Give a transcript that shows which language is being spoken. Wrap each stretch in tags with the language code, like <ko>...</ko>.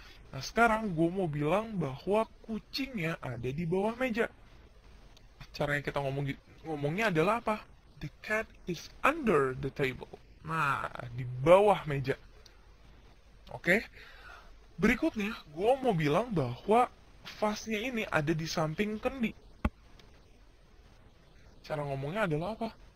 <id>Nah, sekarang gue mau bilang bahwa kucingnya ada di bawah meja. Caranya kita ngomongnya adalah apa?</id> <en>The cat is under the table.</en> <id>Nah, di bawah meja. Oke. Berikutnya, gue mau bilang bahwa vase-nya ini ada di samping kendi. Cara ngomongnya adalah apa?</id>